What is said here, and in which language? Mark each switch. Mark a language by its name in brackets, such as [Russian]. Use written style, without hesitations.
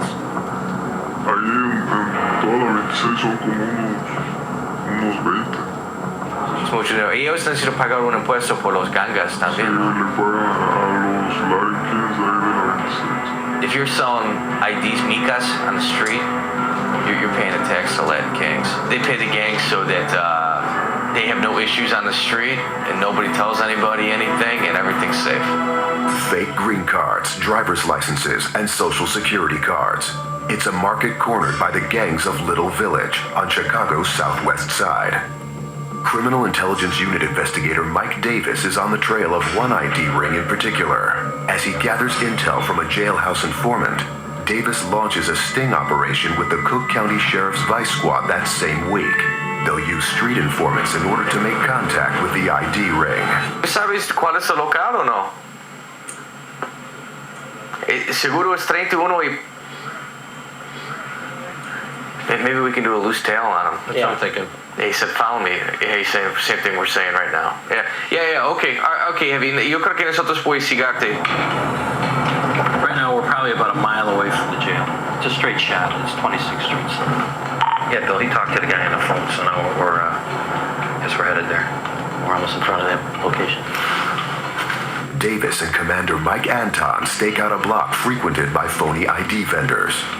[Spanish] Ahí en toda la 26 son como unos 20. Es mucho dinero. Y ellos necesitan pagar un impuesto por los gangas también, Sí, ¿no? le pagan a los Likings ahí de la 26. [English] If you're selling IDs micas on the street, you're paying a tax to Latin gangs. They pay the gangs so that they have no issues on the street and nobody tells anybody anything and everything's safe. Fake green cards, driver's licenses, and social security cards. It's a market cornered by the gangs of Little Village on Chicago's southwest side. Criminal Intelligence Unit investigator Mike Davis is on the trail of one ID ring in particular. As he gathers intel from a jailhouse informant, Davis launches a sting operation with the Cook County Sheriff's Vice Squad that same week. They'll use street informants in order to make contact with the ID ring. [Spanish] ¿Sabes cuál es el local o no? Seguro es 31 y... [English] Maybe we can do a loose tail on him. That's what I'm thinking. He said, follow me. He's saying the same thing we're saying right now. Yeah, okay. [Spanish] Okay, Javi, yo creo que nosotros podemos sigarte. [English] Right now, we're probably about a mile away from the jail. It's a straight shot. It's 26th Street. So. Yeah, Bill, he talked to the guy on the phone, so now guess we're headed there. We're almost in front of that location. Davis and Commander Mike Anton stake out a block frequented by phony ID vendors.